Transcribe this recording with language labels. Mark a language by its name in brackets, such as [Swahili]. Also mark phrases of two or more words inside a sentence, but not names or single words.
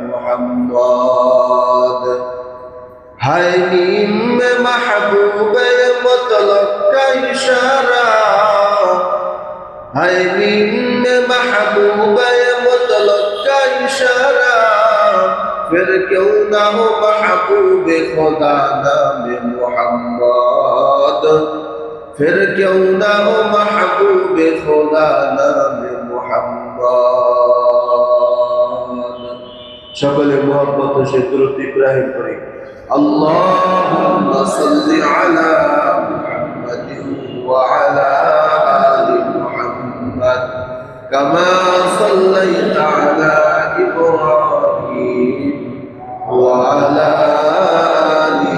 [Urdu] محمد ہے نیم میں محبوب مطلق کا اشارہ ہے نیم میں محبوب مطلق کا اشارہ پھر کیوں نہ ہو محبوب خدا نام محمد پھر کیوں نہ ہو محبوب خدا نام [Arabic] محمد [Bangla] সকলে মোহাম্মদ সে দুরূদ ইব্রাহিম পড়ি [Arabic] اللهم صل على محمد وعلى آل محمد كما صليت على إبراهيم وعلى آل